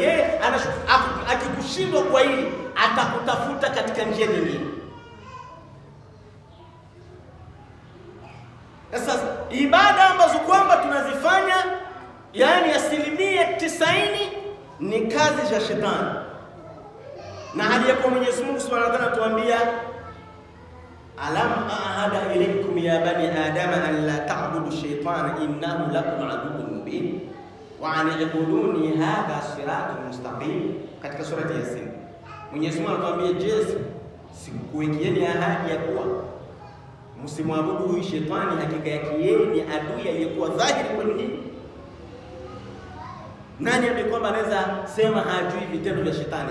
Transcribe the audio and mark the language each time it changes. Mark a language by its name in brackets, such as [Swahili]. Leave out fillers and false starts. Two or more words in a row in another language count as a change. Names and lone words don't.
[Swahili] Yeye akikushindwa kwa hili atakutafuta katika njia nyingine. Sasa ibada ambazo kwamba tunazifanya, yani 90% ni kazi za shetani, na hali yako Mwenyezi Mungu [Arabic] سبحانه و تعالى [Swahili] tuambia, [Arabic] ألم أعهد إليكم يا بني آدم أن لا تعبدوا الشيطان إنه لكم عدو مبين و أن اعبدوني هذا صراط مستقيم, [Swahili] katika surati Yasin. Mwenyezi Mungu anatuambia, je, sikuwekieni ahadi ya kuwa msimwabudu huyu shetani, hakika yake yeye ni adui aliyekuwa dhahiri kwenu nyinyi? Nani ambaye kwamba anaweza sema hajui vitendo vya shetani?